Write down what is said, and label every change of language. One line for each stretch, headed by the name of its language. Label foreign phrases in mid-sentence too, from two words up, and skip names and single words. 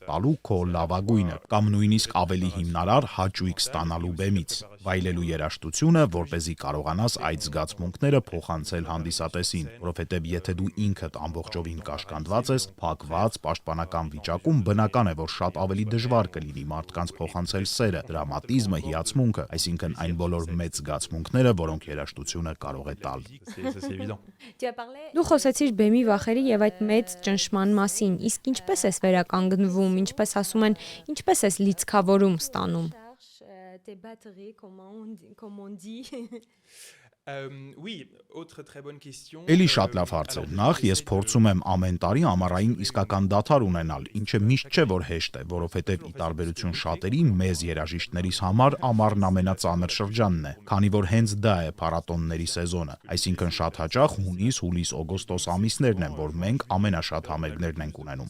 Armenian: տալու քո լավագույնը, կամ նույնիսկ ավելի հիմնարար հաճույք ստանալու բեմից, վայելելու երաժշտությունը, որպեսզի կարողանաս այդ զգացմունքները փոխանցել հանդիսատեսին, որովհետեւ եթե դու ինքդ ամբողջովին կաշկանդված ես, փակված, պաշտպանական վիճակում, բնական է, որ շատ ավելի դժվար կլինի մարդկանց փոխանցել սերը, դրամատիզմը, հիացմունքը, այսինքն այն բոլոր մեծ զգացմունքները, որոնք երաժշտությունը կարող է տալ։
French: c'est évident.
Armenian: Դու խոսեցիր բեմի վախերի եւ այդ մեծ ճնշման մասին, իսկ ինչպես ես վերականգնվում, ինչպես ասում են, ինչպես ես լիցքավորում ստանում։
French: Oui, autre très bonne question.
Armenian: Էլի շատ լավ հարց է։ Նախ ես փորձում եմ ամեն տարի ամառային իսկական դադար ունենալ, ինչը միշտ չէ որ հեշտ է, որովհետև ի տարբերություն շատերի մեզ երաժիշտներիս համար ամառն ամենածանր շրջանն է, քանի որ հենց դա է փառատոնների սեզոնը։ Այսինքն շատ հաճախ հունիս, հուլիս, օգոստոս ամիսներն են, որ մենք ամենաշատ համերգներն ենք ունենում։